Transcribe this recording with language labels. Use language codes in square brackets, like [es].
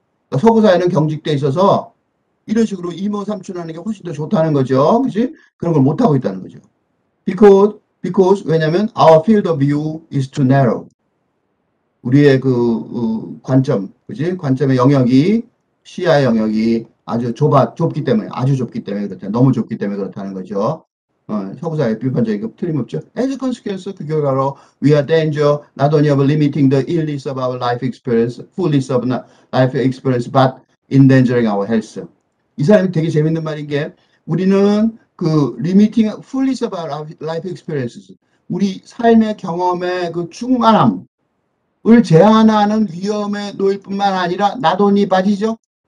[ko] 그러니까 서구 사회는 경직돼 있어서 이런 식으로 이모 삼촌 하는 게 훨씬 더 좋다는 거죠. 그지? 그런 걸 못하고 있다는 거죠. [en] Because, [ko] 왜냐면 [en] our field of view is too narrow. [ko] 우리의 관점, 그지? 관점의 영역이, 시야의 영역이 좁기 때문에, 아주 좁기 때문에 그렇다. 너무 좁기 때문에 그렇다는 거죠. 서구사회 비판적인 거 틀림없죠. [en] As a consequence, [ko] 그 결과로 [en] we are danger not only of limiting the illness of our life experience, fullness of life experience, but endangering our health. [ko] 이 사람이 되게 재밌는 말인 게 우리는 [en] limiting fullness of our life experiences, [ko] 우리 삶의 경험의 충만함 을 제한하는 위험에 놓일 뿐만 아니라 나돈이 빠지죠.